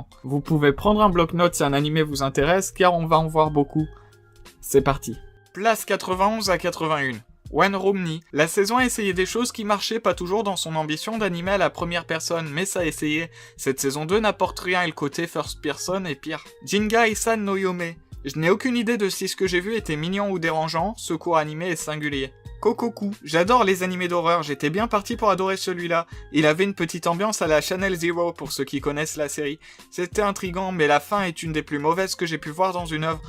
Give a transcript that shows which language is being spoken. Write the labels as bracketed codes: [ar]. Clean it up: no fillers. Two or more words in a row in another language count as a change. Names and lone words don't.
[fr] Vous pouvez prendre un bloc-notes si un animé vous intéresse car on va en voir beaucoup. C'est parti. Place 91 à 81. One Romney. La saison a essayé des choses qui marchaient pas toujours dans son ambition d'animer à la première personne, mais ça a essayé. Cette saison 2 n'apporte rien et le côté [en] first person [fr] est pire. Jinga-san no Yome. Je n'ai aucune idée de si ce que j'ai vu était mignon ou dérangeant, ce court animé est singulier. Kokoku. J'adore les animés d'horreur, j'étais bien parti pour adorer celui-là. Il avait une petite ambiance à la Channel Zero pour ceux qui connaissent la série. C'était intriguant, mais la fin est une des plus mauvaises que j'ai pu voir dans une œuvre.